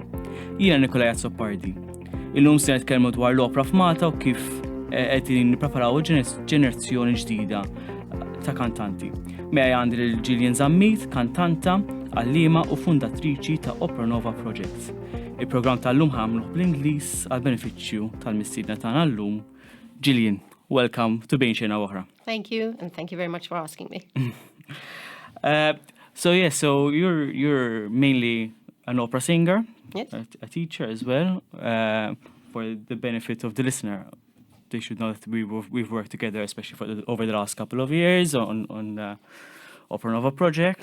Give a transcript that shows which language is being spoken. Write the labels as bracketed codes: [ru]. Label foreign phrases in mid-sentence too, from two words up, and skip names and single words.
[mt] Jiena Nikolai Azzopardi. Illum se nitkellmu dwar l-opra f'Malta u kif qegħdin nippreparaw ġenerazzjoni ġdida ta' kantanti. Mej għandi lil Gillian Zammit, kantanta, għallima u fundatriċi ta' Opera Nova Projects. Il-programm tal-lum ħamluħ bl-Ingliż għal-benefiċċju tal-mistiedna tagħna llum. Gillian, [en] welcome to Bejn Xena u Oħra. Thank you, and thank you very much for asking me. So you're mainly an opera singer, Yes. a teacher as well. For the benefit of the listener, they should know that we've worked together, especially over the last couple of years on the Opera Nova project.